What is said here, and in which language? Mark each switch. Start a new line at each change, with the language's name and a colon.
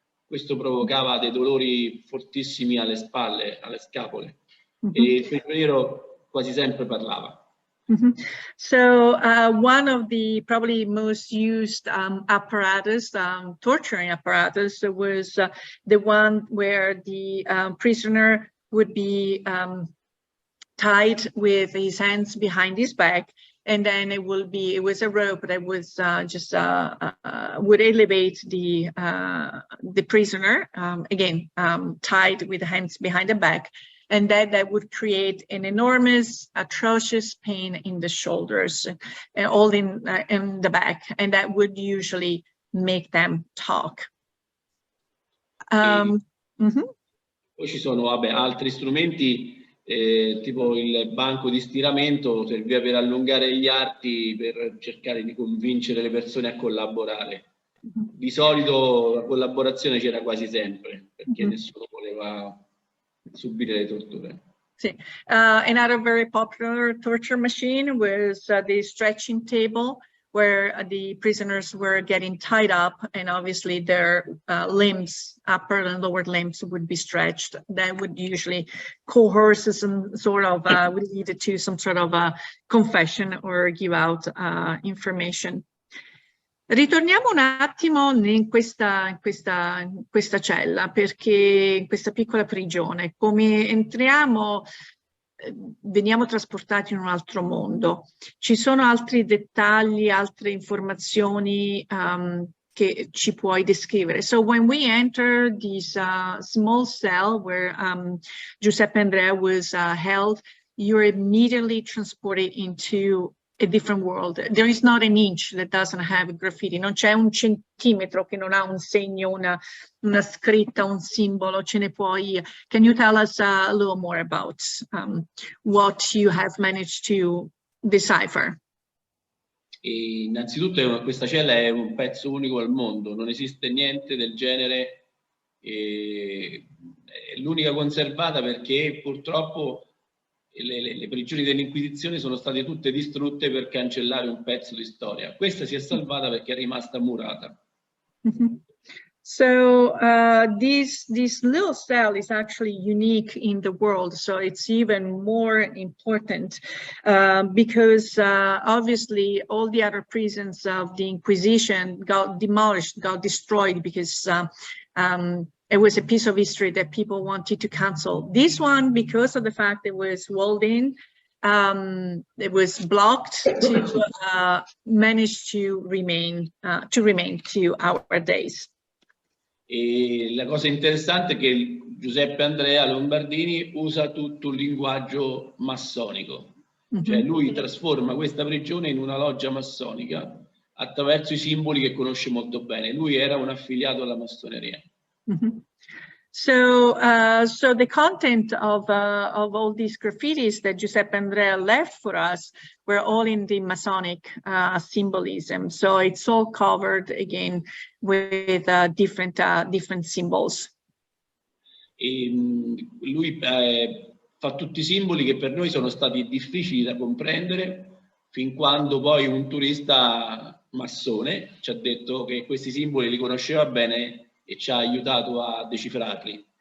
Italian: Questo provocava dei dolori fortissimi alle spalle, alle scapole, e il prigioniero quasi sempre parlava.
English: So one of the probably most used apparatus, torturing apparatus, was the one where the prisoner would be tied with his hands behind his back, and then it was a rope that was just would elevate the prisoner, again tied with the hands behind the back, and that would create an enormous, atrocious pain in the shoulders and all in the back, and that would usually make them talk.
Italian: Poi ci sono, vabbè, altri strumenti, tipo il banco di stiramento, serviva per allungare gli arti, per cercare di convincere le persone a collaborare. Di solito la collaborazione c'era quasi sempre, perché nessuno voleva subire le torture. Sì.
English: Another very popular torture machine was the stretching table, where the prisoners were getting tied up, and obviously their limbs, upper and lower limbs, would be stretched. That would usually coerce some sort of, would lead to some sort of a confession or give out information.
Italian: Ritorniamo un attimo in questa cella, perché in questa piccola prigione, come entriamo, veniamo trasportati in un altro mondo. Ci sono altri dettagli, altre informazioni che ci puoi descrivere?
English: So when we enter this small cell where Giuseppe Andrea was held, you're immediately transported into a different world. There is not an inch that doesn't have graffiti.
Italian: Non c'è un centimetro che non ha un segno, una scritta, un simbolo. Ce ne puoi.
English: Can you tell us a little more about what you have managed to decipher?
Italian: E innanzitutto questa cella è un pezzo unico al mondo, non esiste niente del genere, è l'unica conservata perché purtroppo le prigioni dell'Inquisizione sono state tutte distrutte per cancellare un pezzo di storia. Questa si è salvata perché è rimasta murata.
English: So this little cell is actually unique in the world, so it's even more important because obviously all the other prisons of the Inquisition got demolished, got destroyed because it was a piece of history that people wanted to cancel. This one, because of the fact it was walled in, it was blocked to manage to remain to our days.
Italian: E la cosa interessante è che Giuseppe Andrea Lombardini usa tutto un linguaggio massonico, cioè lui trasforma questa prigione in una loggia massonica attraverso i simboli che conosce molto bene. Lui era un affiliato alla massoneria.
English: So the content of all these graffitis that Giuseppe Andrea left for us were all in the Masonic symbolism. So it's all covered again with different symbols.
Italian: E lui fa tutti i simboli che per noi sono stati difficili da comprendere, fin quando poi un turista massone ci ha detto che questi simboli li conosceva bene e ci ha aiutato a decifrarli.